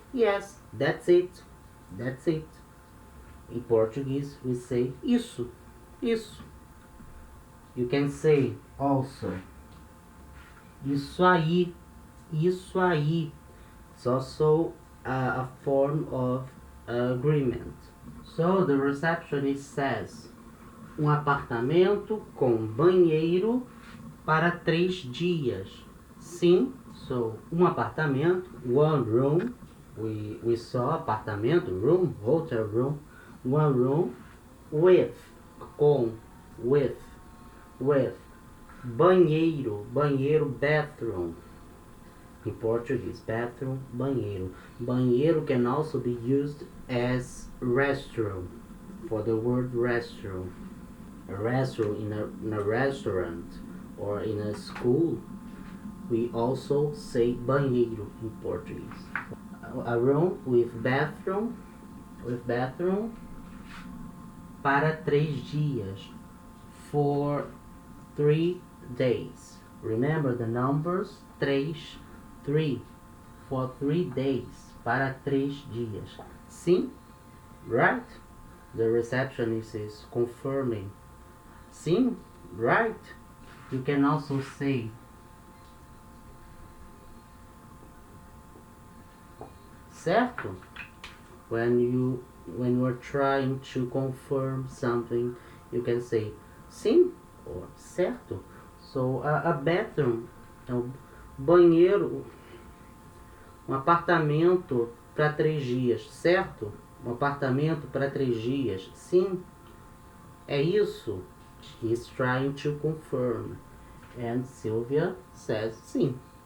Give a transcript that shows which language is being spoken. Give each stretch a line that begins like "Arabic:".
English: Yes, that's it. That's it. In Portuguese, we say isso. Isso. You can say also isso aí.
Portuguese: Isso aí.
English: It's also a form of agreement. So the receptionist says,
Portuguese: apartamento com banheiro para 3 dias.
English: Sim, so apartamento, one room. We saw apartamento, room, hotel room, one room with, com, with, banheiro, bathroom. In Portuguese, bathroom, banheiro. Banheiro can also be used as restroom, for the word restroom. A restroom in a restaurant or in a school, we also say banheiro in Portuguese. A room with bathroom
Portuguese: para 3 dias,
English: for 3 days. Remember the numbers, três, 3, for 3 days,
Portuguese: para 3 dias.
English: Sim, right? The receptionist is confirming. Sim, right? You can also say certo when you are trying to confirm something. You can say sim or certo. So a bathroom, banheiro,
Portuguese: apartamento para 3 dias, certo? Apartamento para 3 dias. Sim, é isso.
English: He's trying to confirm. And Sylvia says sim.